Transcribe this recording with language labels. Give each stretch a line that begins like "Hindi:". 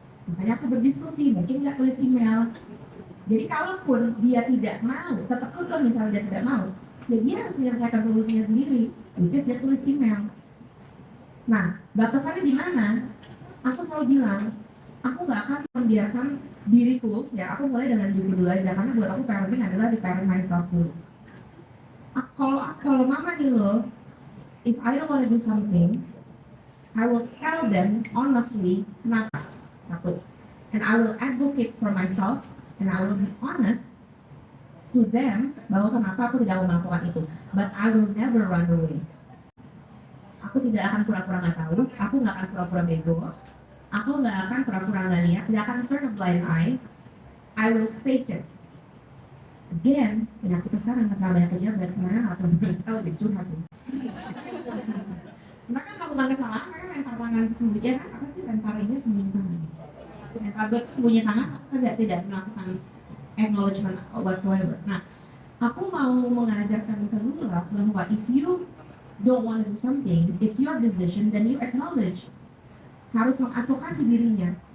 Indonesian: Makanya aku berdiskusi, mungkin nggak tulis email. Jadi kalaupun dia tidak mau, tetap kekeh misalnya dia tidak mau, ya dia harus menyelesaikan solusinya sendiri,
English: which is
Indonesian: dia tulis email. Nah, batasannya di mana? Aku selalu bilang, aku nggak akan membiarkan diriku, ya aku mulai dengan diriku dulu aja, karena buat aku parenting adalah di
English: parent myself
Indonesian: dulu. Kalau mama nih loh,
English: if I don't want to do something, I will tell them honestly
Indonesian: kenapa. Satu,
English: and I will advocate for myself and I will be honest to them
Indonesian: bahwa kenapa aku tidak mau melakukan itu,
English: but I will never run away.
Indonesian: Aku tidak akan pura-pura nggak tahu, aku nggak akan pura-pura bego, aku nggak akan pura-pura nggak lihat, tidak akan
English: turn a blind eye. I will face it. Again,
Indonesian: penyakitnya sekarang sama banyak pejabat, mereka nggak pernah tahu lebih curhat nih. Mereka melakukan kesalahan, mereka lempar tangan sembunyi, ya kan? Apa sih lempar ini sembunyi tangan? Lempar gue sembunyi tangan, aku tidak melakukan
English: acknowledgement whatsoever.
Indonesian: Nah, aku mau mengajarkan ke Lula bahwa
English: if you don't want to do something, it's your decision, then you acknowledge.
Indonesian: Harus mengadvokasi dirinya.